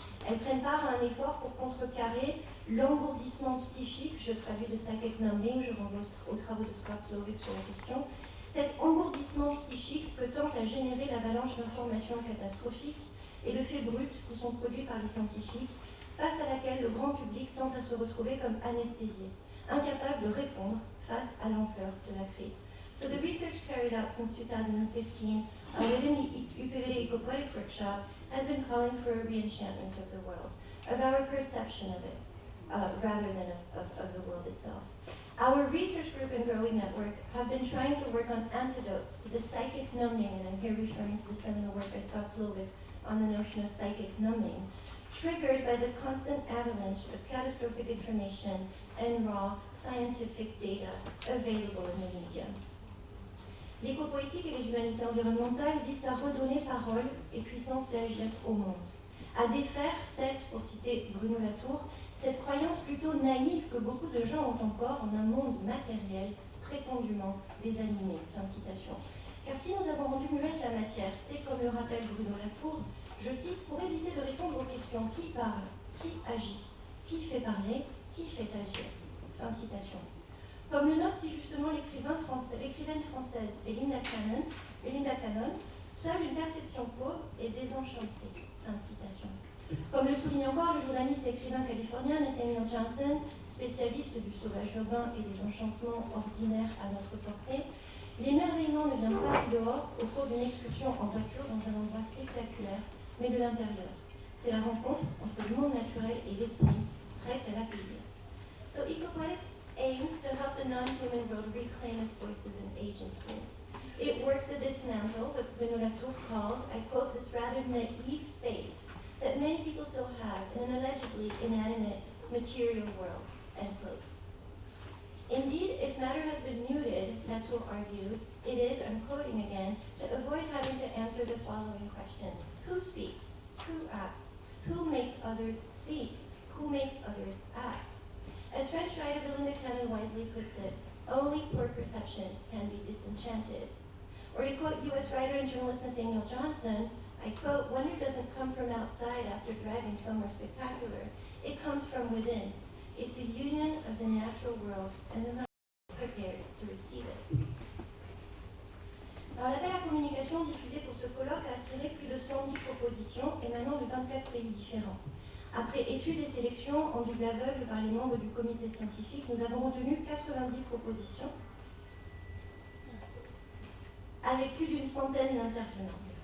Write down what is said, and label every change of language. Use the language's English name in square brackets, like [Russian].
[French] Elles prennent part à un effort pour contrecarrer l'engourdissement psychique, je traduis de psychic numbing, je renvoie aux travaux de Scott Slovic sur la question, cet engourdissement psychique que tente à générer l'avalanche d'informations catastrophiques et de faits bruts qui sont produits par les scientifiques, face à laquelle le grand public tente à se retrouver comme anesthésié, incapable de répondre face à l'ampleur de la crise. [English] So the research carried out since 2015 within the UPVD Ecopoetics Workshop has been calling for a re-enchantment of the world, of our perception of it, rather than of the world itself. Our research group and growing network have been trying to work on antidotes to the psychic numbing, and I'm here referring to the seminal work by Scott Slovic on the notion of psychic numbing, triggered by the constant avalanche of catastrophic information and raw scientific data available in the media. [French] L'éco-poétique et les humanités environnementales visent à redonner parole et puissance d'agir au monde, à défaire pour citer Bruno Latour, cette croyance plutôt naïve que beaucoup de gens ont encore en un monde matériel prétendument désanimé. Fin de citation. Car si nous avons rendu muette la matière, c'est comme le rappelle Bruno Latour, je cite, pour éviter de répondre aux questions qui parle, qui agit, qui fait parler, qui fait agir. Fin de citation. Comme le note si justement l'écrivaine française Belinda Cannon, seule une perception pauvre et désenchantée. Fin de citation. Comme le souligne encore le journaliste et écrivain californien Nathaniel Johnson, spécialiste du sauvage urbain et des enchantements ordinaires à notre portée, l'émerveillement ne vient pas du dehors au cours d'une excursion en voiture dans un endroit spectaculaire, mais de l'intérieur. C'est la rencontre entre le monde naturel et l'esprit, prêt à l'accueillir. [English] So Ecopoetics aims to help the non-human world reclaim its voices and agency. It works to dismantle what Bruno Latour calls, I quote, this rather naive faith that many people still have in an allegedly inanimate material world, end quote. Indeed, if matter has been muted, Latour argues, it is, I'm quoting again, to avoid having to answer the following questions. Who speaks? Who acts? Who makes others speak? Who makes others act? As French writer Belinda Cannon wisely puts it, only poor perception can be disenchanted. Or to quote U.S. writer and journalist Nathaniel Johnson, I quote, wonder doesn't come from outside after driving somewhere spectacular. It comes from within. It's a union of the natural world and the mind prepared to receive it. [French] Alors, l'appel à communication diffusé pour ce colloque a attiré plus de 110 propositions émanant de 24 pays différents. Après études et sélections en double aveugle par les membres du comité scientifique, nous avons retenu 90 propositions avec plus d'une centaine d'intervenants.